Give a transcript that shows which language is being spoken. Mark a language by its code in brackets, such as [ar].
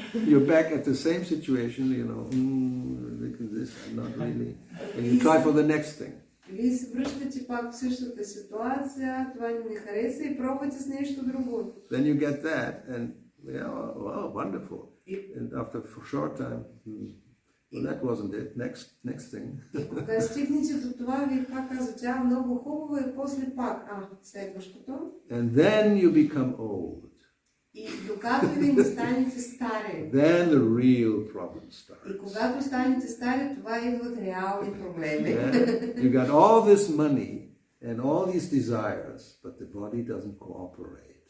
[en] You're back at the same situation, look at this, I'm not really. And you try for the next thing. [bg] Вие се връщате пак в същата ситуация, това не хареса и пробвате с нещо друго. [en] Then you get that and wow, wonderful. And after a short time, well, that wasn't it. Next thing. [bg] И кога стигнете до това, вие пак казвате, тя много хубаво и после пак, следващото. [en] And then you become old. [bg] И докато ви не станете стари. [en] Then the real problem starts. [bg] И когато станете стари, това идват реални проблеми. [en] You got all this money and all these desires, but the body doesn't cooperate.